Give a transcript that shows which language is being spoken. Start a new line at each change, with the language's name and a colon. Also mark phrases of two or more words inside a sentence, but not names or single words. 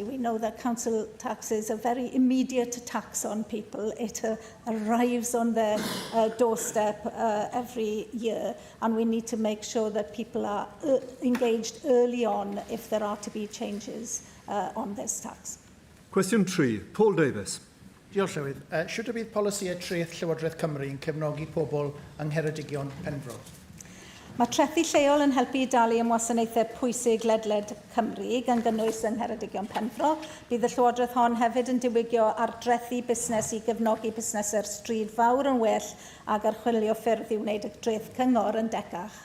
English: We know that council tax is a very immediate tax on people. It arrives on their doorstep every year, and we need to make sure that people are engaged early on if there are to be changes on this tax. Question 3, Paul Davis.
Welsh: Diolch, Llywydd. Should y bydd polisïau treth Llywodraeth Cymru yn cefnogi pobl yng Ngheredigion Penfro? Mae trethi lleol yn helpu i dalu am wasanaethau pwysig ledled Cymru gan gynnwys yng Ngheredigion Penfro. Bydd y Llywodraeth hon hefyd yn diwygio ar drethi busnes i gefnogi busnesau'r stryd fawr yn well ac archwilio ffyrdd i wneud y dreth cyngor yn decach.